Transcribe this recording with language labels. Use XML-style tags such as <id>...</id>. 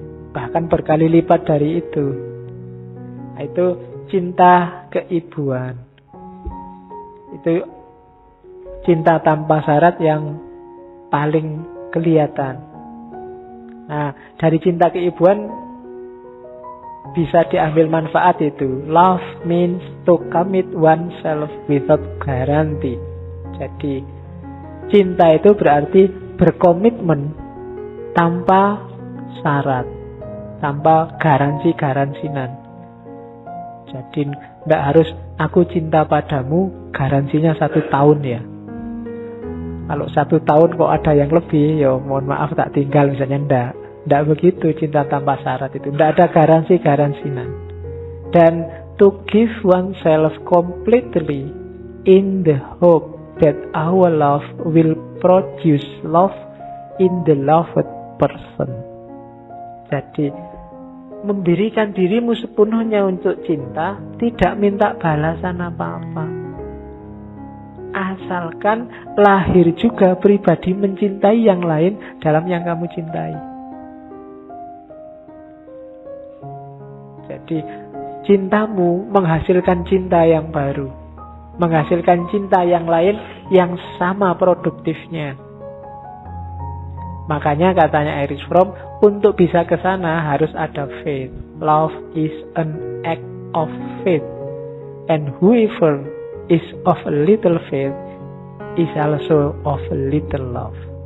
<id>Bahkan berkali lipat dari itu. Nah, itu cinta keibuan. Itu cinta tanpa syarat yang paling kelihatan. Nah, dari cinta keibuan bisa diambil manfaat itu.</id> <en>Love means to commit oneself without guarantee.</en> <id>Jadi cinta itu berarti berkomitmen tanpa syarat, tanpa garansi-garansinan. Jadi tidak harus aku cinta padamu garansinya 1 tahun ya. Kalau 1 tahun kok ada yang lebih, ya mohon maaf tak tinggal misalnya, ndak. Tidak begitu cinta tanpa syarat itu. Tidak ada garansi-garansinan.</id> <en>Dan to give oneself completely in the hope that our love will produce love in the loved person.</en> <id>Jadi memberikan dirimu sepenuhnya untuk cinta, tidak minta balasan apa-apa. Asalkan lahir juga pribadi mencintai yang lain dalam yang kamu cintai. Jadi cintamu menghasilkan cinta yang baru, menghasilkan cinta yang lain yang sama produktifnya. Makanya katanya Erich Fromm, untuk bisa ke sana harus ada faith.</id> <en>Love is an act of faith. And whoever is of a little faith is also of a little love.</en>